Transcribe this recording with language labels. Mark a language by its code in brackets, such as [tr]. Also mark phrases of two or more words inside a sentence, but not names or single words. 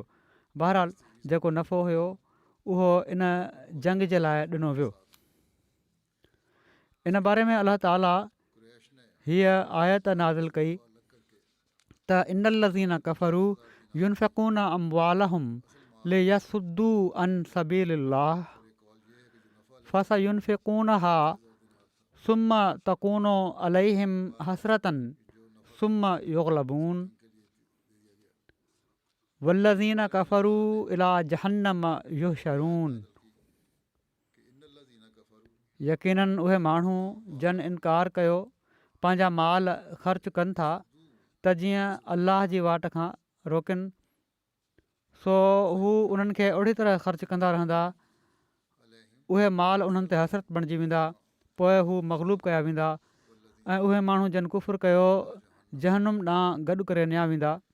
[sd] बहरहाल जेको नफ़ो हुयो उहो इन जंग जे लाइ ॾिनो वियो। इन बारे में अलाह ताला हीअ आयत नाज़िल कई त [ar] إن الذين كفروا ينفقون أموالهم ليصدوا عن سبيل الله فسينفقونها ثم تكون عليهم حسرة ثم يغلبون والذين كفروا إلى جهنم يحشرون. [sd] यकीनन उहे माण्हू जन इनकार कयो पंहिंजा माल ख़र्च कनि था त जीअं अल्लाह जी वाट खां रोकनि, सो हू उन्हनि खे ओड़ी तरह ख़र्च कंदा रहंदा उहे माल उन्हनि ते हसरत बणिजी वेंदा, पोइ हू मग़लूब कया वेंदा ऐं उहे माण्हू जन कुफ़ुर कयो जहनुम ॾांहुं गॾु करे निया वेंदा।